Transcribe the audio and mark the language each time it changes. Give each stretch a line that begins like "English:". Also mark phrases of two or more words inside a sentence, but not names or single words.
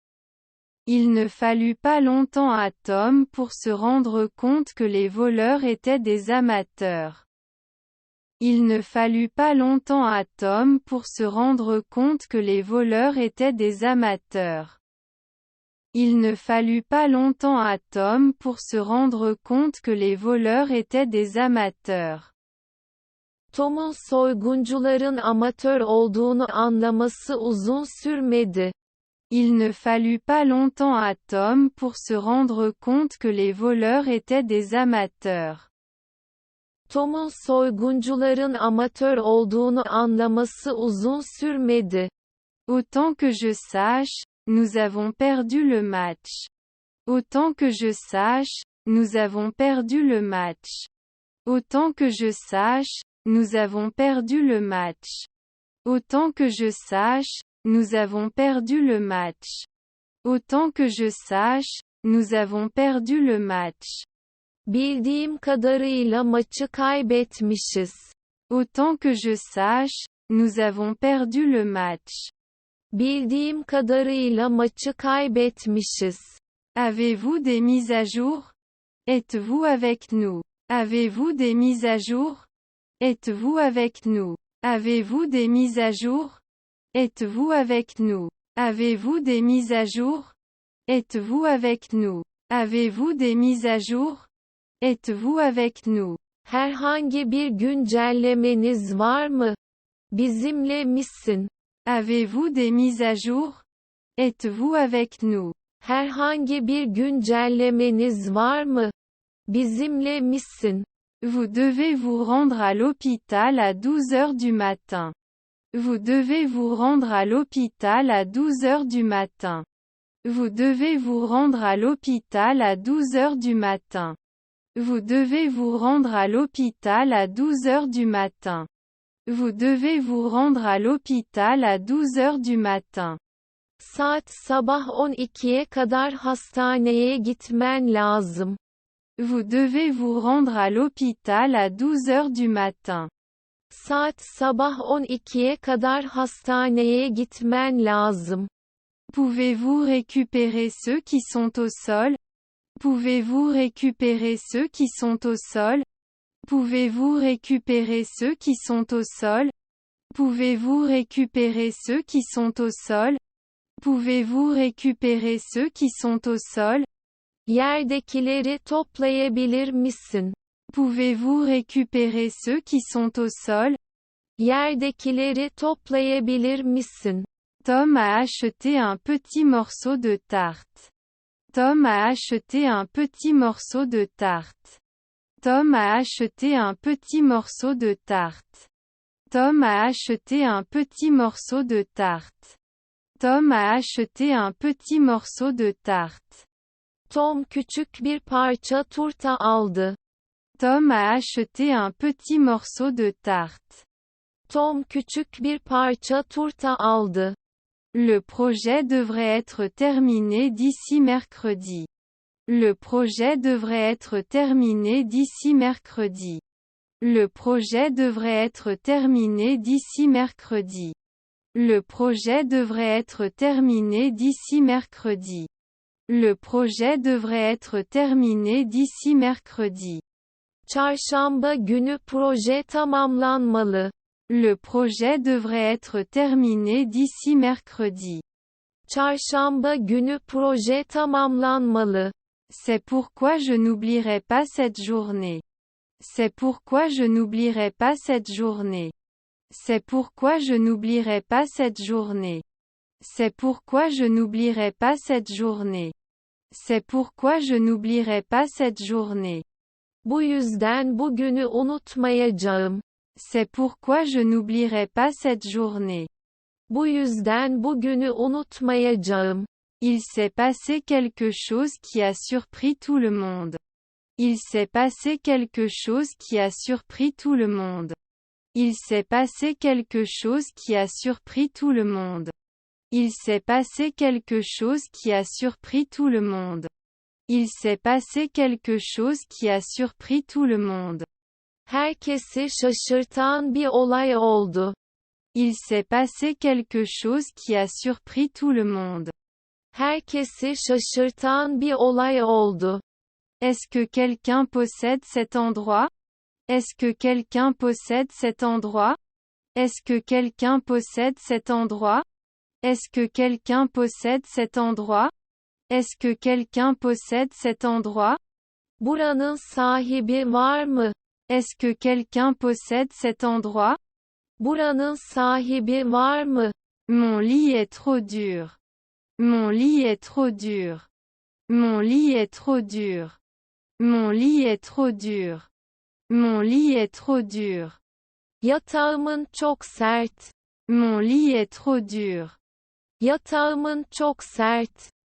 French: Il ne fallut pas longtemps à Tom pour se rendre compte que les voleurs étaient des amateurs. Il ne fallut pas longtemps à Tom pour se rendre compte que les voleurs étaient des amateurs. Il ne fallut pas longtemps à Tom pour se rendre compte que les voleurs étaient des amateurs.
Turkish: Tom'un soyguncuların amatör olduğunu anlaması uzun sürmedi.
French: Il ne fallut pas longtemps à Tom pour se rendre compte que les voleurs étaient des amateurs.
Turkish: Tom'un soyguncuların amatör olduğunu anlaması uzun sürmedi.
French: Autant que je sache, nous avons perdu le match. Autant que je sache, nous avons perdu le match. Autant que je sache, nous avons perdu le match. Autant que je sache, nous avons perdu le match. Autant que je sache, nous avons perdu le match.
Turkish: Bildiğim kadarıyla maçı kaybetmişiz.
French: Autant que je sache, nous avons perdu le match.
Turkish: Bildiğim kadarıyla maçı kaybetmişiz.
French: Avez-vous des mises à jour? Êtes-vous avec nous? Avez-vous des mises à jour? Êtes-vous avec nous? Avez-vous des mises à jour? Êtes-vous avec nous? Avez-vous des mises à jour? Êtes-vous avec nous? Avez-vous des mises à jour? Êtes-vous avec nous?
Turkish: Herhangi bir güncellemeniz var mı? Bizimle misin?
French: Avez-vous des mises à jour? Êtes-vous avec nous?
Turkish: Herhangi bir güncellemeniz var mı? Bizimle misin?
French: Vous devez vous rendre à l'hôpital à 12 heures du matin. Vous devez vous rendre à l'hôpital à 12 heures du matin. Vous devez vous rendre à l'hôpital à 12 heures du matin. Vous devez vous rendre à l'hôpital à 12 heures du matin. Vous devez vous rendre à l'hôpital à 12 heures du matin.
Turkish: Saat sabah 12'ye kadar hastaneye gitmen lazım.
French: Vous devez vous rendre à l'hôpital à 12 heures du matin.
Turkish: Saat sabah 12'ye kadar hastaneye gitmen lazım.
French: Pouvez-vous récupérer ceux qui sont au sol? Pouvez-vous récupérer ceux qui sont au sol? Pouvez-vous récupérer ceux qui sont au sol? Pouvez-vous récupérer ceux qui sont au sol? Pouvez-vous récupérer ceux qui sont au sol?
Turkish: Yerdekileri toplayabilir misin?
French: Pouvez-vous récupérer ceux qui sont au sol?
Turkish: Yerdekileri toplayabilir misin?
French: Tom a acheté un petit morceau de tarte. Tom a acheté un petit morceau de tarte. Tom a acheté un petit morceau de tarte. Tom a acheté un petit morceau de tarte. Tom a acheté un petit morceau de tarte.
Turkish: Tom küçük bir parça turta aldı.
French: Tom a acheté un petit morceau de tarte.
Turkish: Tom küçük bir parça turta aldı.
French: Le projet devrait être terminé d'ici mercredi. Le projet devrait être terminé d'ici mercredi. Le projet devrait être terminé d'ici mercredi. Le projet devrait être terminé d'ici mercredi. Le projet devrait être terminé d'ici mercredi.
Turkish: Çarşamba günü proje tamamlanmalı.
French: Le projet devrait être terminé d'ici mercredi.
Turkish: Çarşamba günü proje tamamlanmalı.
French: C'est pourquoi je n'oublierai pas cette journée. C'est pourquoi je n'oublierai pas cette journée. C'est pourquoi je n'oublierai pas cette journée. C'est pourquoi je n'oublierai pas cette journée. C'est pourquoi je n'oublierai pas cette journée.
Turkish: Bu yüzden bugünü unutmayacağım.
French: C'est pourquoi je n'oublierai pas cette journée.
Turkish: Bu yüzden bugünü unutmayacağım.
French: Il s'est passé quelque chose qui a surpris tout le monde. Il s'est passé quelque chose qui a surpris tout le monde. Il s'est passé quelque chose qui a surpris tout le monde. Il s'est passé quelque chose qui a surpris tout le monde. Il s'est passé quelque chose qui a surpris tout le monde.
Turkish: Herkesi şaşırtan bir olay oldu.
French: Il s'est passé quelque chose qui a surpris tout le monde.
Turkish: Herkesi şaşırtan bir olay oldu.
French: Est-ce que quelqu'un possède cet endroit? Est-ce que quelqu'un possède cet endroit? Est-ce que quelqu'un possède cet endroit? Est-ce que quelqu'un possède cet endroit? Est-ce que quelqu'un possède cet endroit?
Turkish: Buranın sahibi var mı?
French: Est-ce que quelqu'un possède cet endroit?
Turkish: Buranın sahibi var mı?
French: Mon lit est trop dur. Mon lit est trop dur. Mon lit est trop dur. Mon lit est trop dur. Mon lit est trop dur.
Turkish: Yatağımın çok sert.
French: Mon lit est trop dur.
Turkish: Yatağımın çok sert.